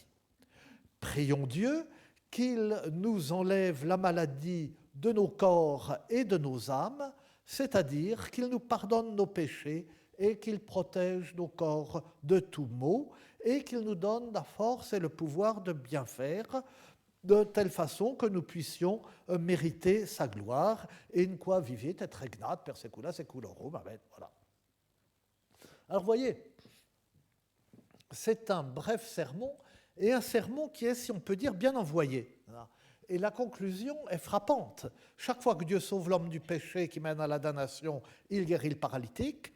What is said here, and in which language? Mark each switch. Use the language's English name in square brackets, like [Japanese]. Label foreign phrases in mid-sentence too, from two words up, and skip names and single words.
[French] Prions Dieu qu'il nous enlève la maladie de nos corps et de nos âmes, c'est-à-dire qu'il nous pardonne nos péchés et qu'il protège nos corps de tout maux et qu'il nous donne la force et le pouvoir de bien faire de telle façon que nous puissions mériter sa gloire. [Latin] In qua vivit et regnat per secula seculorum. [French] Amen. Voilà. Alors, vous voyez, c'est un bref sermon, et un sermon qui est, si on peut dire, bien envoyé. Et la conclusion est frappante. Chaque fois que Dieu sauve l'homme du péché qui mène à la damnation, il guérit le paralytique.